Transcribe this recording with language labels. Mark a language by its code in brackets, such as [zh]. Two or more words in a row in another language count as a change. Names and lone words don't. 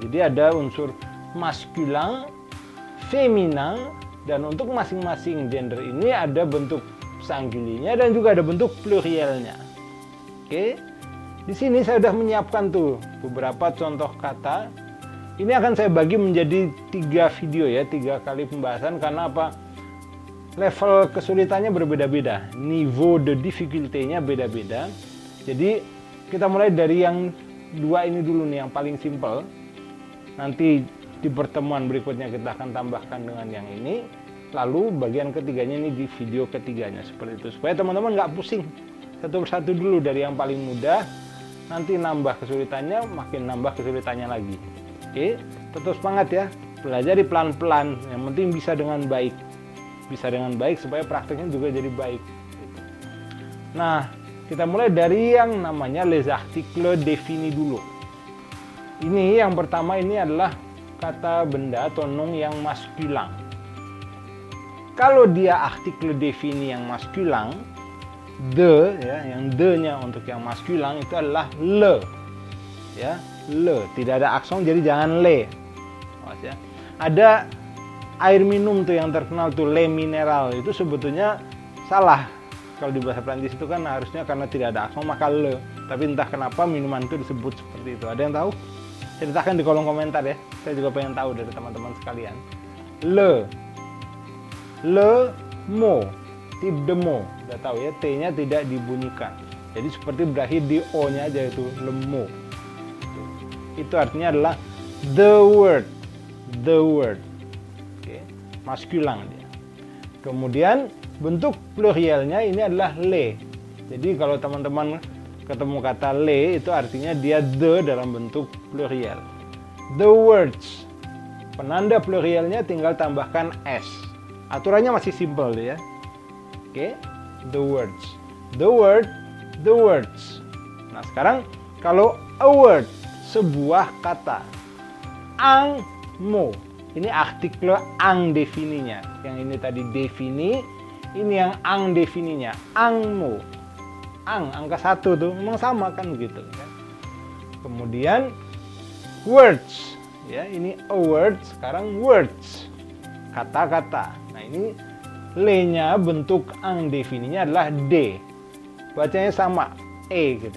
[id] Jadi ada unsur maskulin, feminin, dan untuk masing-masing gender ini ada bentuk singulier dan juga ada bentuk plurielnya. Oke, di sini saya sudah menyiapkan tuh beberapa contoh kata. Ini akan saya bagi menjadi 3 video ya, 3 kali pembahasan karena apa? Level kesulitannya berbeda-beda, [fr] niveau de [id] difficulty-nya beda-beda. Jadi kita mulai dari yang 2 ini dulu nih, yang paling simple. Nanti di pertemuan berikutnya kita akan tambahkan dengan yang ini. Lalu bagian ketiganya ini di video ketiganya, seperti itu. Supaya teman-teman nggak pusing, satu persatu dulu dari yang paling mudah. Nanti nambah kesulitannya, makin nambah kesulitannya lagi. Oke, tetap semangat ya. Pelajari pelan-pelan, yang penting bisa dengan baik. Bisa dengan baik supaya prakteknya juga jadi baik. Nah, kita mulai dari yang namanya [fr] les articles définis [id] dulu. Ini yang pertama, ini adalah kata benda atau nom yang maskulin. Kalau dia artikel défini yang maskulin, de ya, yang de-nya untuk yang maskulin itu adalah le. Ya, le, tidak ada aksen jadi jangan le. Ya. Ada air minum tuh yang terkenal tuh le mineral, itu sebetulnya salah. Kalau di bahasa Prancis itu kan harusnya karena tidak ada aksen maka le. Tapi entah kenapa minuman itu disebut seperti itu. Ada yang tahu? Ceritakan di kolom komentar ya. Saya juga pengen tahu dari teman-teman sekalian. [fr] Le mot, type de mot. [id] Udah tahu ya, T-nya tidak dibunyikan. Jadi seperti berakhir di O-nya aja, itu [fr] le mot. [id] Itu artinya adalah [en] the word. [id] Oke, maskulin dia. Kemudian bentuk plurielnya ini adalah le. Jadi kalau teman-teman ketemu kata le, itu artinya dia the dalam bentuk pluriel. [en] The words, [id] penanda plurielnya tinggal tambahkan s. Aturannya masih simple ya. Oke, [en] the words, the words. [id] Nah sekarang kalau [en] a word, [id] sebuah kata, [fr] un mot, [id] ini artikel indefininya. Yang ini tadi defini, ini yang indefininya, [fr] un mot. [id] Angka 1 tuh memang sama kan begitu kan? kemudian words, ya ini [en] a word, [id] sekarang words, kata-kata. Nah ini le-nya bentuk indefininya adalah d, bacanya sama e gitu.